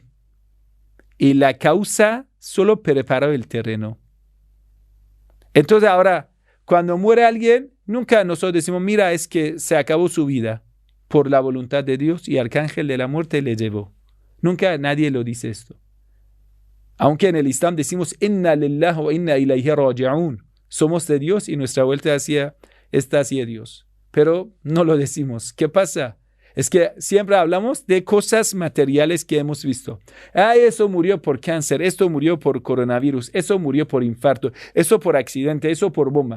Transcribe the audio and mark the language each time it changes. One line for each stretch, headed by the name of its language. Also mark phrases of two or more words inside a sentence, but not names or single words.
Spanish: Y la causa solo preparó el terreno. Entonces ahora, cuando muere alguien, nunca nosotros decimos, mira, es que se acabó su vida por la voluntad de Dios y Arcángel de la muerte le llevó. Nunca nadie lo dice esto. Aunque en el Islam decimos,
Arabic: إنا لله وإنا إليه راجعون.
Spanish: Somos de Dios y nuestra vuelta está hacia Dios. Pero no lo decimos. ¿Qué pasa? Es que siempre hablamos de cosas materiales que hemos visto. Eso murió por cáncer, esto murió por coronavirus, eso murió por infarto, eso por accidente, eso por bomba.